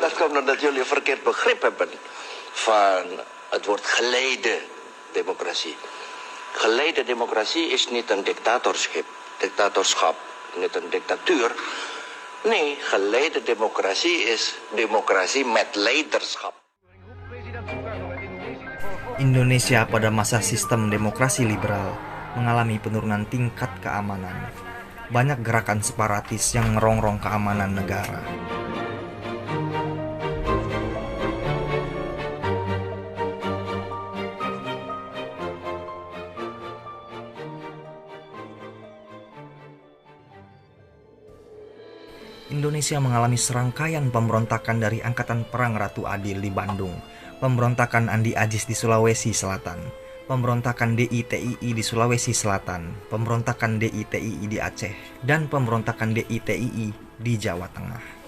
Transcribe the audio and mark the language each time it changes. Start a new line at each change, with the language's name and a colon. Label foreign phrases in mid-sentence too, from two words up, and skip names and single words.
Dutch: Dat komt omdat jullie een verkeerd begrip hebben van het woord geleide democratie. Geleide democratie is niet een dictatorschap, niet een dictatuur. Nee, geleide democratie is democratie met leiderschap.
Indonesian: Indonesia pada masa sistem demokrasi liberal mengalami penurunan tingkat keamanan. Banyak gerakan separatis yang merongrong keamanan negara. Indonesia mengalami serangkaian pemberontakan dari Angkatan Perang Ratu Adil di Bandung, pemberontakan Andi Ajis di Sulawesi Selatan, pemberontakan DITII di Sulawesi Selatan, pemberontakan DITII di Aceh, dan pemberontakan DITII di Jawa Tengah.